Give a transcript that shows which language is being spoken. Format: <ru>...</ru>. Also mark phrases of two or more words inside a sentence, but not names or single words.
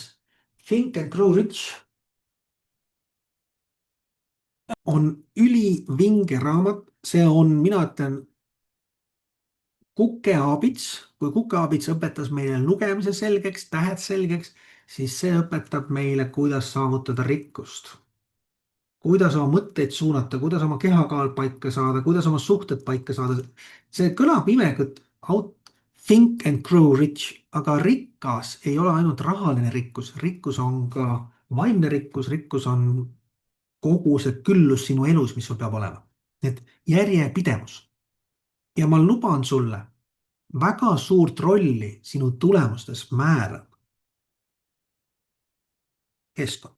<et>Think and Grow Rich on ülivinge raamat, see on, mina ütlen, kukeaabits. kui kukeaabits õpetas meile lugemise selgeks, tähed selgeks, siis see õpetab meile, kuidas saavutada rikkust. kuidas oma mõtteid suunata, kuidas oma kehakaal paika saada, kuidas oma suhted paika saada. see kõlab imelikult, think and grow rich, aga rikas ei ole ainult rahaline rikkus, rikkus on ka vaimne rikkus, rikkus on kogu see küllus sinu elus, mis sul peab olema. nii et järjepidevus. ja ma luban sulle, väga suurt rolli sinu tulemustes määrab keskkond.</et>